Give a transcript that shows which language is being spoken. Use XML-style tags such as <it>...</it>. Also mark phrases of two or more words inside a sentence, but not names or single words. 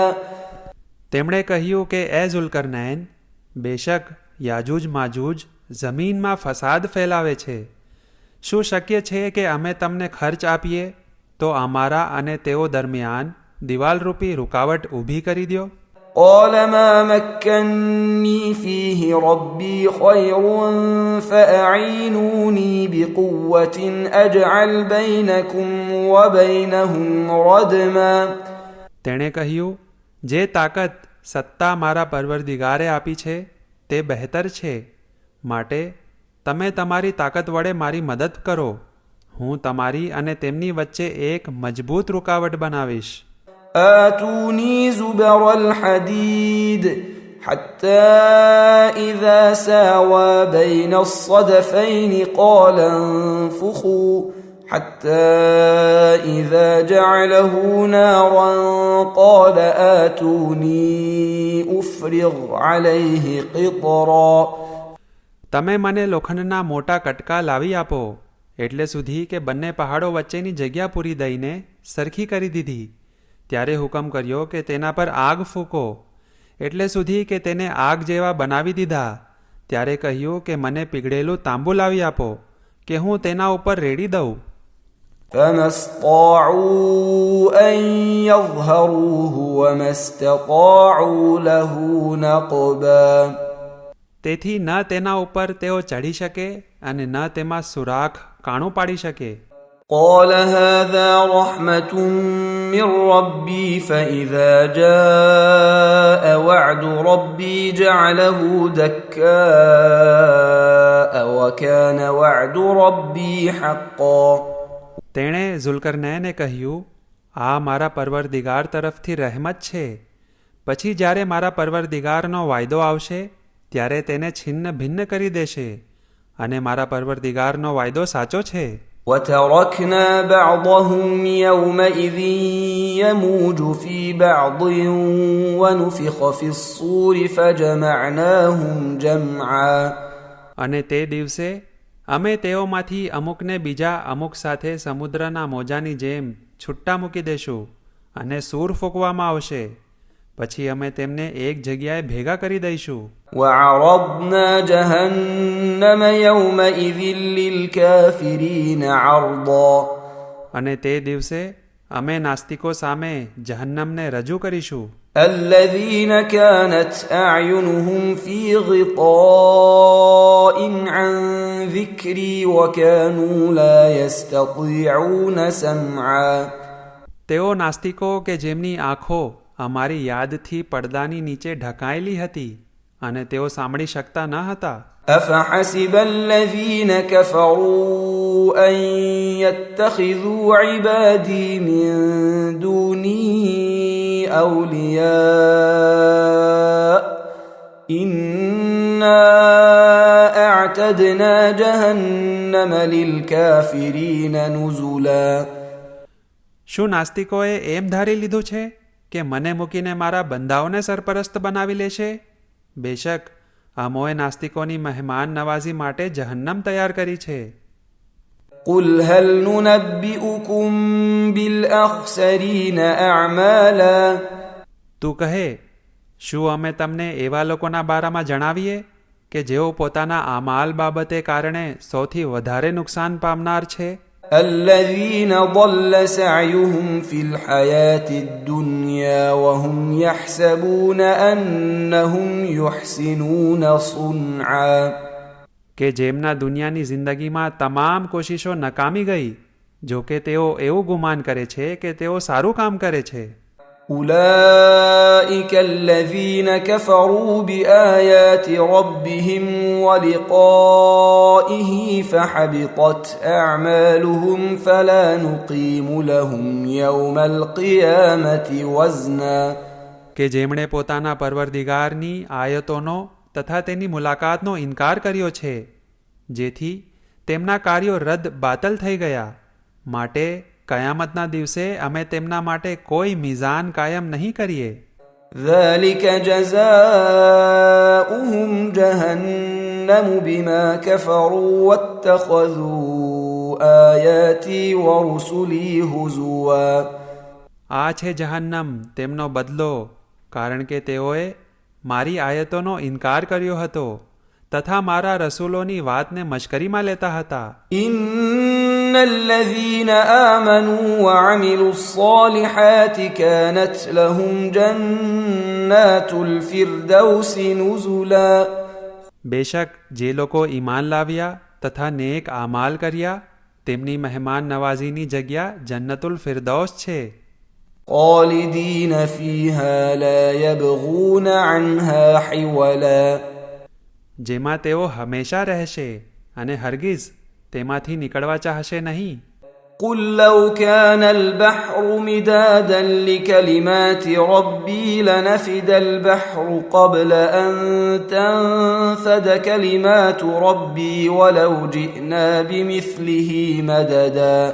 <gu>તેમણે કહ્યું કે એ ઝુલ્કરનૈન, બેશક યાજૂજ માજૂજ જમીનમાં ફસાદ ફેલાવે છે. શું શક્ય છે કે અમે તમને ખર્ચ આપીએ તો અમારા અને તેઓ દરમિયાન દિવાલરૂપી રૂકાવટ ઊભી કરી દો.</gu> <ar>قال ما مكني فيه ربي خير فأعينوني بقوة أجعل بينكم وبينهم ردما.</ar> <gu>તેણે કહ્યું, જે તાકાત સત્તા મારા પરવરદિગારે આપી છે તે બહેતર છે, માટે તમે તમારી તાકાત વડે મારી મદદ કરો, હું તમારી અને તેમની વચ્ચે એક મજબૂત રૂકાવટ બનાવીશ.</gu> <ar>آتوني زبر الحديد حتى إذا ساوى بين الصدفين قال انفخوا حتى إذا جعله نارا قال آتوني أفرغ عليه قطرا.</ar> <gu>તમે મને લોખંડના મોટા કટકા લાવી આપો એટલે સુધી કે બંને પહાડો વચ્ચેની જગ્યા પૂરી દઈને સરખી કરી દીધી. ત્યારે હુકમ કર્યો કે તેના પર આગ ફૂંકો એટલે સુધી કે તેને આગ જેવા બનાવી દીધા. ત્યારે કહ્યું કે મને પીગળેલું તાંબુ લાવી આપો કે હું તેના ઉપર રેડી દઉં.</gu> <ar>فما استطاعوا أن يظهروه وما استطاعوا له نقبا.</ar> <gu>તેથી ન તેના ઉપર તેઓ ચઢી શકે અને ન તેમાં સુરાખ કાણું પાડી શકે.</gu> <ar>قال هذا رحمة من ربي فإذا جاء وعد ربي جعله دكاء وكان وعد ربي حقا.</ar> <gu>તેણે ઝુલ્કરનૈને કહ્યું, આ મારા પરવરદિગાર તરફથી રહેમત છે. પછી જ્યારે મારા પરવરદિગારનો વાયદો આવશે ત્યારે તેને છિન્ન ભિન્ન કરી દેશે, અને મારા પરવરદિગારનો વાયદો સાચો છે.</gu> <ar>وتركنا بعضهم يومئذ يموج في بعض ونفخ في الصور فجمعناهم جمعا.</ar> <gu>અને તે દિવસે અમે તેઓમાંથી અમુકને બીજા અમુક સાથે સમુદ્રના મોજાની જેમ છૂટ્ટા મૂકી દેશું, અને સૂર ફૂંકવામાં આવશે. પછી અમે તેમને એક જગ્યાએ ભેગા કરી દઈશું.</gu> <ar>وعرضنا جهنم يومئذ للكافرين عرضا.</ar> <gu>અને તે દિવસે અમે નાસ્તિકો સામે જહન્નમને રજૂ કરીશું.</gu> <ar>الذين كانت أعينهم في غطاء عن ذكري وكانوا لا يستطيعون سمعا.</ar> <gu>તેઓ નાસ્તિકો કે જેમની આંખો અમારી યાદથી પડદાની નીચે ઢંકાયેલી હતી, અને તેઓ સાંભળી શકતા ન હતા.</gu> <ar>أفحسب الذين كفروا أن يتخذوا عبادي من دوني أولياء إنا أعتدنا جهنم للكافرين نزلا.</ar> <gu>શું નાસ્તિકોએ એમ ધારી લીધું છે કે મને મૂકીને મારા બંધાઓને સરપરસ્ત બનાવી લેશે? બેશક આમોએ નાસ્તિકોની મહેમાન નવાઝી માટે જહન્નમ તૈયાર કરી છે.</gu> <ar>قل هل ننبئكم بالأخسرين أعمالا.</ar> <gu>તું કહે, શું અમે તમને એવા લોકોના બારામાં જણાવીએ કે જેઓ પોતાના આમાલ બાબતે કારણે સૌથી વધારે નુકસાન પામનાર છે?</gu> <ar>الذين ضل سعيهم في الحياة الدنيا وهم يحسبون أنهم يحسنون صنعا.</ar> <gu>કે જેમના દુનિયાની જિંદગીમાં તમામ કોશિશો નકામી ગઈ, જો કે તેઓ એવું ગુમાન કરે છે કે તેઓ સારું કામ કરે છે.</gu> <ar>أولئك الذين كفروا بآيات ربهم ولقائه فحبطت أعمالهم فلا نقيم لهم يوم القيامة وزنا.</ar> <gu>કે જેમણે પોતાના પરવરદિગારની આયતોનો તથા તેની મુલાકાતનો ઇનકાર કર્યો છે, જેથી તેમના કાર્યો રદ બાતલ થઈ ગયા, માટે કયામતના દિવસે અમે તેમના માટે કોઈ મિઝાન કાયમ નહીં કરીએ.</gu> <ar>ذلك جزاؤهم جهنم بما كفروا واتخذوا آياتي ورسلي هزوا.</ar> <gu>આ છે જહન્નમ તેમનો બદલો, કારણ કે તેઓએ મારી આયતોનો ઇનકાર કર્યો હતો તથા મારા રસૂલોની વાતને મશ્કરીમાં લેતા હતા.</gu> <ar>إن الذين آمنوا وعملوا الصالحات كانت لهم جنات الفردوس نزلا.</ar> <gu>બેશક જે લોકો ઈમાન લાવ્યા તથા નેક આમાલ કર્યા તેમની મહેમાન નવાઝીની જગ્યા જન્નતુલ ફિરદૌસ છે.</gu> <ar>خالدين فيها لا يبغون عنها حولا.</ar> <gu>જેમાં તેઓ હંમેશા રહેશે અને હરગીઝ તેમાંથી નીકળવા ચાહશે નહીં.</gu> <ar>قل لو كان البحر مدادا لكلمات ربي لنفد البحر قبل أن تنفد كلمات ربي ولو جئنا بمثله مددا.</ar>